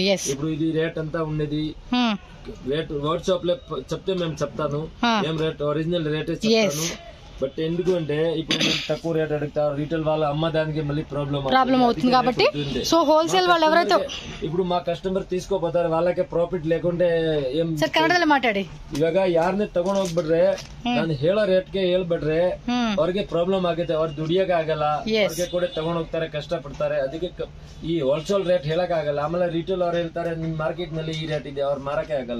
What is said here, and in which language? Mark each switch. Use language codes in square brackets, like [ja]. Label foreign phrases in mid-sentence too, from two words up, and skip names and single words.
[te] ఇప్పుడు ఇది రేట్ అంతా ఉండేది, రేట్ వాట్సాప్ లో చెప్తే మేము చెప్తాను, ఏం రేట్ [en] original rate [te] చెప్తాను. బట్ ఎందుకు అంటే ఇప్పుడు తక్కువ రేట్ అడుగుతారు, రీటైల్ వాళ్ళ అమ్మదానికి మళ్ళీ ప్రాబ్లం అవుతుంది కాబట్టి సో హోల్సేల్ వాళ్ళు ఎవరైతే ఇప్పుడు మా ಕಸ್ಟಮರ್ తీసుకోపోతారు వాళ్ళకే ಪ್ರಾಫಿಟ್ లేకుంటే ಏನ್ [kn] ಸರ್ ಕನ್ನಡದಲ್ಲಿ ಮಾತಾಡಿ. ಇವಾಗ ಯಾರನ್ನೇ ತಗೊಂಡ್ ಹೋಗ್ಬಿಟ್ರೆ ನಾನು ಹೇಳೋ ರೇಟ್ಗೆ ಹೇಳ್ಬಿಟ್ರೆ ಅವ್ರಿಗೆ ಪ್ರಾಬ್ಲಮ್ ಆಗುತ್ತೆ, ಅವ್ರು ದುಡಿಯಕ್ ಆಗಲ್ಲ, ಅವ್ರಿಗೆ ಕೂಡ ತಗೊಂಡ್ ಹೋಗ್ತಾರೆ, ಕಷ್ಟ ಪಡ್ತಾರೆ. ಅದಕ್ಕೆ ಈ [en] wholesale rate [kn] ಹೇಳಕ್ ಆಗಲ್ಲ. ಆಮೇಲೆ ರಿಟೇಲ್ ಅವ್ರು ಹೇಳ್ತಾರೆ ನಿಮ್ ಮಾರ್ಕೆಟ್ ನಲ್ಲಿ ಈ ರೇಟ್ ಇದೆ, ಅವ್ರು ಮಾರಕ್ಕೆ ಆಗಲ್ಲ.